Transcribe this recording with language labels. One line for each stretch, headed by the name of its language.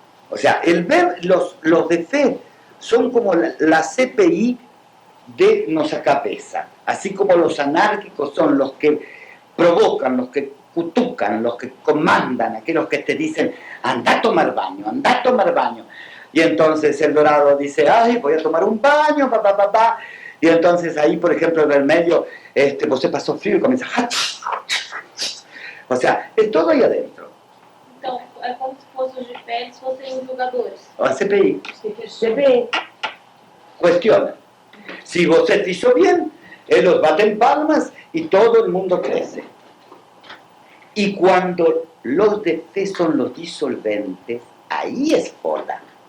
Spanish: O sea, los de fe son como la CPI de nuestra cabeza, así como los anárquicos son los que provocan, los que cutucan, los que comandan, aquellos que te dicen, anda a tomar baño, Y entonces el dorado dice, ay, voy a tomar un baño, y entonces ahí, por ejemplo,
Portuguese: el vermelho, você
Spanish: pasó frío y comienza, o sea, es todo ahí adentro.
Portuguese: Então, é como se fossem os de pé, se fossem os jogadores. A CPI CPI.
Spanish: cuestiona. Si
Portuguese: você
Spanish: hizo bien, ellos baten palmas y todo el mundo crece. Y cuando los de fe son los disolventes, ahí es joda.